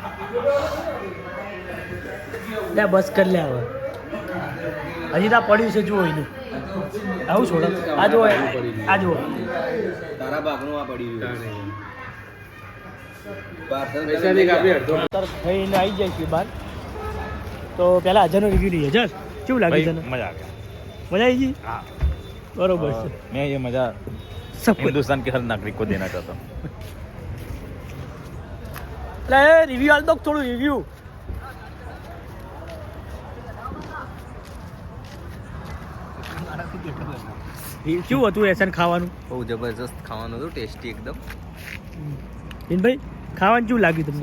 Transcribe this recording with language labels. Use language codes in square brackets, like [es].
[gu] લે બસ કર લે હવે હજી ત્યાં પડ્યું છે જુઓ એનું આવું છોડો આ જુઓ આ જુઓ તારા ભાગનું આ પડી રહ્યું પૈસા નહીં કાપી અડધો તરત થઈને આવી જાય છે બહાર તો પહેલા હજારનો રિવ્યુ લઈએ હજાર કેવું લાગ્યું તને મજા આવી મજા આવી ગઈ [hi] हाँ [gu] બરોબર છે [hi] मैं ये मजा सब हिंदुस्तान के हर नागरिक को देना चाहता हूँ [gu] એટલે રિવ્યુ આલ દો થોડું રિવ્યુ કેવું હતું એસન ખાવાનું બહુ જબરજસ્ત ખાવાનું હતું ટેસ્ટી એકદમ ભાઈ ખાવાનું કેવું લાગ્યું તમને